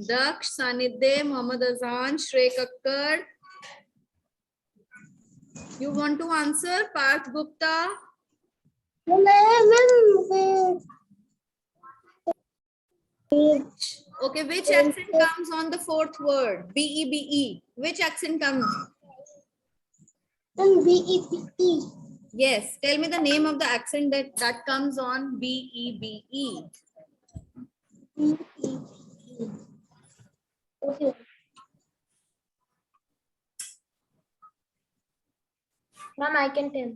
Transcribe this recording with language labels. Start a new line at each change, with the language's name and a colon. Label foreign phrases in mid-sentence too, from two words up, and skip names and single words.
English: Daksh, Sanidhe, Mohammad Azan, Shrek Akkar. You want to answer? Parth Gupta? Okay, which accent comes on the fourth word? B-E-B-E. Which accent comes? B-E-B-E. Yes, tell me the name of the accent that comes on B-E-B-E. B-E-B-E. Okay. Ma'am, I can tell.